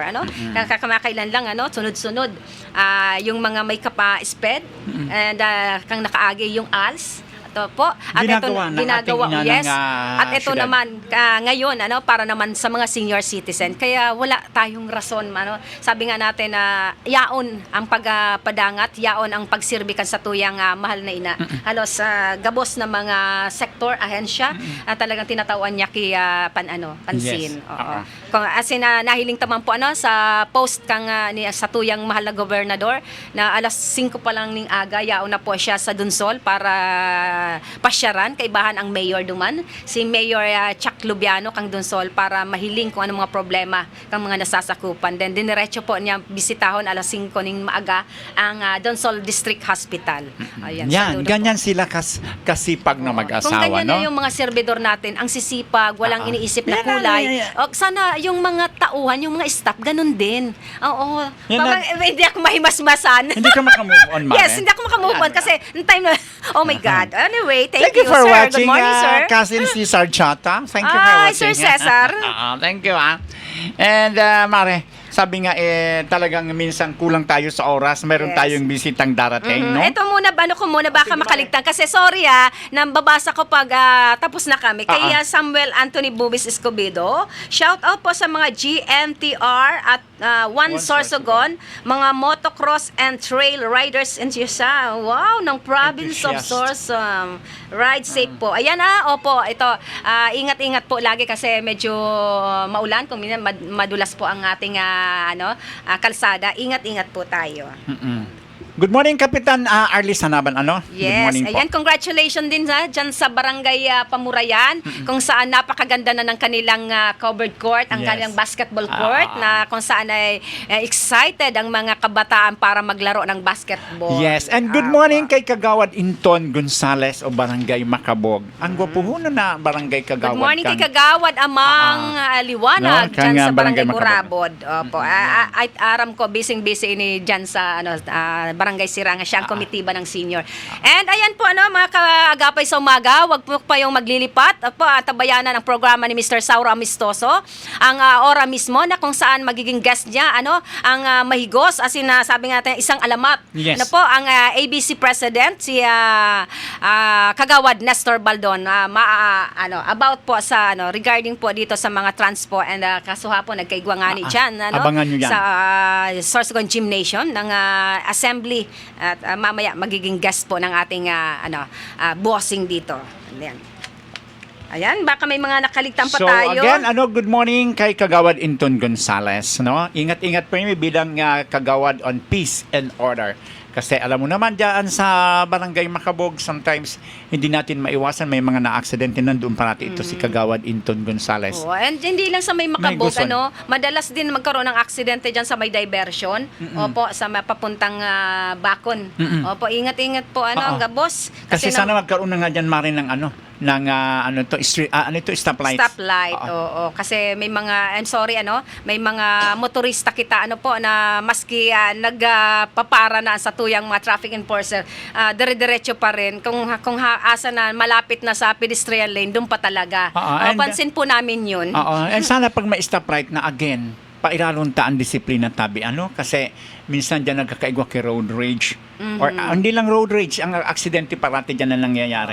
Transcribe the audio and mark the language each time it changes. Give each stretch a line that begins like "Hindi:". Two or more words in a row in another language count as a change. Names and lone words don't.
Filipino: Kamakailan lang, sunod-sunod yung mga may kapa-SPED and
Bikol: kang nakaagi
Filipino: yung ALS. Ito po. At ginagawa yes. At ito naman ngayon para naman sa mga senior citizen. Kaya wala tayong rason sabi nga natin na
Bikol: yaon ang pagpadangat, yaon ang pagsirbikan sa tuyang mahal na ina. Halos gabos na mga sektor, ahensya, talagang tinatawan niya pansin.
Filipino: Yes. Oo.
Bikol: Kung asin nahiling taman po sa post kang sa tuyang mahal na gobernador na alas 5 pa lang ning aga yaon na po siya sa Dunsol para pasyaran kaibahan ang mayor duman si Mayor Chuck Lubiano kang Dunsol para mahiling kung ano mga problema kang mga nasasakupan. Then diniretso po niya bisitahon alas 5 ning maaga ang Dunsol District Hospital.
Filipino: Ayan, yan, ganyan sila kasipag na mag-asawa, kung ganyan na yung mga servidor natin, ang sisipag, walang iniisip na kulay. Sana yung mga tauhan, yung mga staff, ganun din. Oo. Parang hindi ako mahimasmasan. Hindi ka makamove on, Mare. Yes, hindi ako makamove on kasi yung time na
English: Oh my God. Anyway, thank you for sir. watching, Good morning, sir. Cousin Cesar Chata. Thank you for Ay, watching. Sir Cesar. Thank you, And,
Filipino: Mare, sabi nga, talagang minsan kulang tayo sa oras. Meron Yes. tayong bisitang darating, no? Ito muna, baka makaligtan. Kasi sorry nambabasa ko pag tapos na kami. Kay Samuel Anthony Bubis Escobedo,
English: shout out
Filipino: po sa mga GMTR at One Sorsogon, mga
English: motocross and trail riders
Filipino: in Siya.
English: Wow, ng province of Enthusiast.
Filipino: Sorsogon.
English: Ride safe
Filipino: po. Ayan opo, ito. Ingat-ingat po lagi kasi medyo maulan. Kung minsan madulas po ang ating kalsada. Ingat-ingat po tayo.
English: Good morning, Kapitan Arlis Hanaban. Good Yes, morning po.
Filipino: ayan, congratulations din dyan sa Barangay Pamurayan, kung saan napakaganda na ng kanilang covered court, ang Yes. kanilang basketball court, na kung saan ay excited ang mga kabataan para maglaro ng basketball.
English: Yes, and good morning
Filipino: kay Kagawad Inton Gonzales o Barangay Makabog.
Bikol: Ang gwapuhuno na Barangay Kagawad.
English: Good morning kay
Bikol: kang-
Filipino: Kagawad Amang Liwanag
Bikol: No, kang,
Filipino: dyan sa Barangay Barangay Macabog. Murabod. Opo.
Bikol: Ay aram ko busy ni dyan sa Barangay Siranga, siya ang komitiba ng senior.
Filipino: And ayan po mga kaagapay sa umaga, wag po kayong maglilipat. Opo, tabayanan ang programa ni Mr. Sauro Amistoso. Ang ora mismo na kung saan magiging guest niya ang mahigos as in sabi nga natin isang alamat. Yes. Na po ang ABC President si Kagawad Nestor Baldon about po sa regarding po dito sa mga transpo and
Bikol: kasuhapon nagkaigwa nga ni
Filipino: dyan Abangan nyo yan. sa Sorsogon Gymnasium ng assembly at mamaya magiging guest po ng ating bossing dito. Ayan, baka may mga nakaligtan pa So tayo.
English: again, good morning
Filipino: kay Kagawad Inton Gonzales, no? Ingat-ingat po niyo bilang kagawad
English: on peace and order.
Filipino: Kasi alam mo naman diyan sa Barangay Makabog, sometimes hindi natin maiwasan may mga na-aksidente nandoon parati ito si Kagawad Inton Gonzales. Oh, and hindi lang sa may Makabog, gusto. madalas din magkaroon ng aksidente dyan sa may diversion. Opo, sa papuntang Bakon. Opo, ingat-ingat po ang boss. Kasi sana magkaroon na nga diyan Marin ng stoplight. Stoplight, oo. Kasi may mga,
English: I'm sorry,
Filipino: may mga motorista kita, na maski nagpapara na sa tuyang mga traffic enforcer, dire-diretso pa rin. Kung asa na malapit na sa pedestrian lane, doon pa talaga. Pansin po namin yun. And sana pag may stoplight na again, pailalunta ang disiplina tabi. Kasi minsan dyan nagkakaigwa kay road rage. Or hindi lang road rage, ang aksidente parati dyan na nangyayari.